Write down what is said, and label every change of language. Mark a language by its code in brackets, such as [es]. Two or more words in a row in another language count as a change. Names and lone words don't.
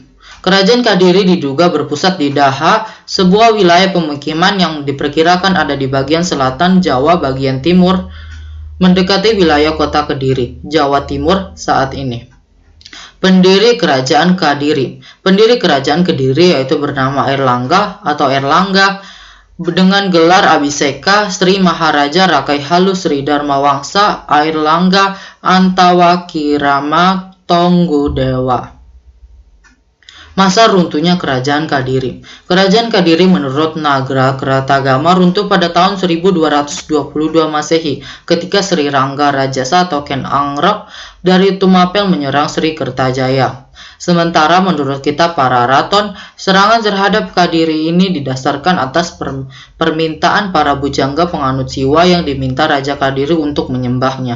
[id] Kerajaan Kadiri diduga berpusat di Daha, sebuah wilayah pemukiman yang diperkirakan ada di bagian selatan Jawa bagian timur, mendekati wilayah kota Kediri, Jawa Timur saat ini. Pendiri Kerajaan Kadiri. Pendiri Kerajaan Kediri yaitu bernama Airlangga atau Erlangga dengan gelar Abhiseka Sri Maharaja Rakai Halu Sri Dharmawangsa Airlangga Antawakirama Tonggudewa. Masa runtuhnya Kerajaan Kadiri. Kerajaan Kadiri menurut Nagra Kratagama runtuh pada tahun 1222 Masehi ketika Sri Rangga Rajasa atau Ken Angrok dari Tumapel menyerang Sri Kertajaya. Sementara menurut kitab Pararaton, serangan terhadap Kadiri ini didasarkan atas permintaan para bujangga penganut Siwa yang diminta Raja Kadiri untuk menyembahnya.